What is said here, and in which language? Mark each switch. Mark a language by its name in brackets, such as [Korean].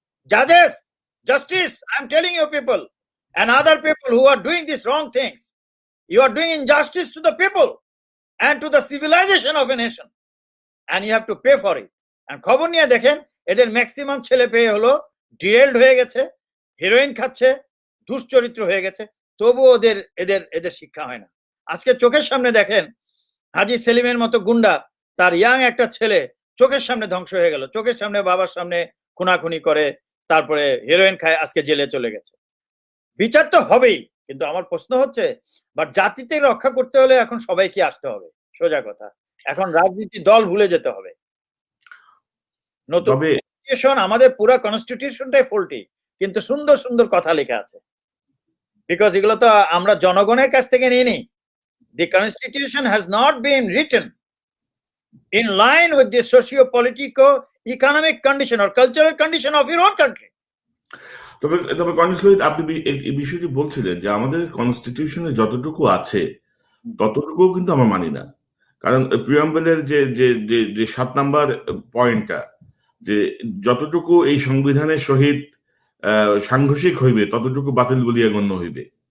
[English] জাজেস, justice, I am telling you people and other people who are doing these wrong things, you are doing injustice to the people and to the civilization of a nation, and you have to pay for it. And [Bangla] খবর নিয়ে দেখেন, এদের maximum ছেলে পেয়ে হলো derailed হয়ে গেছে, heroin খাচ্ছে, দুশ্চরিত্র হয়ে গেছে, তবুও এদের শিক্ষা হয় না। আজকে চোখের সামনে দেখেন হাজী সেলিমের মতো গুন্ডা তার ইয়াং একটা ছেলে চোখের সামনে ধ্বংস হয়ে গেল, চোখের সামনে বাবার সামনে খুনাখুনি করে, তারপরে হেরোইন খায়, আজকে জেলে চলে গেছে। বিচার তো হবেই, কিন্তু আমার প্রশ্ন হচ্ছে বাট জাতিতে রক্ষা করতে হলে এখন সবাইকে আসতে হবে, সোজা কথা। এখন রাজনীতি দল ভুলে যেতে হবে। নতুন তবে কনস্টিটিউশন, আমাদের পুরো কনস্টিটিউশনটাই ফল্টি, কিন্তু সুন্দর সুন্দর কথা লেখা আছে, বিকজ এগুলো তো আমরা জনগণের কাছ থেকে নিয়ে নিই। [English] The constitution has not been written in line with the socio-politico-economic condition or cultural condition of your own country. [Bangla] তবে তবে কর্নেল আপনি এই বিষয়টি বলছিলেন যে আমাদের কনস্টিটিউশনে যতটুকু আছে ততটুকুও কিন্তু আমরা মানি না। কারণ প্রিয়াম্বলের যে যে যে যে 7 নাম্বার পয়েন্টটা, যে যতটুকু এই সংবিধানের সহিত সাংঘর্ষিক হইবে ততটুকু বাতিল বলিয়া গণ্য হইবে।